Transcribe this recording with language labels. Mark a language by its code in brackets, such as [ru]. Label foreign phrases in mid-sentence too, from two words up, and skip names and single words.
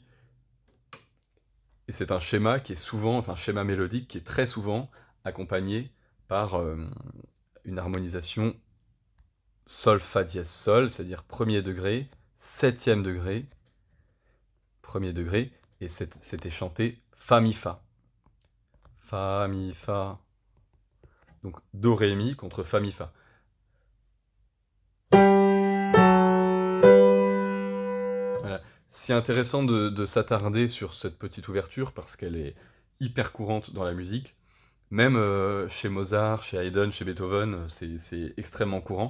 [fr] Et c'est un schéma qui est souvent, enfin, un schéma mélodique qui est très souvent accompagné par une harmonisation Sol, Fa dièse, Sol, c'est-à-dire premier degré, septième degré, premier degré, et c'était chanté Fa, Mi, Fa. Fa, Mi, Fa. Donc Do, Ré, Mi contre Fa, Mi, Fa. Voilà. C'est intéressant de s'attarder sur cette petite ouverture parce qu'elle est hyper courante dans la musique. Même chez Mozart, chez Haydn, chez Beethoven, c'est extrêmement courant.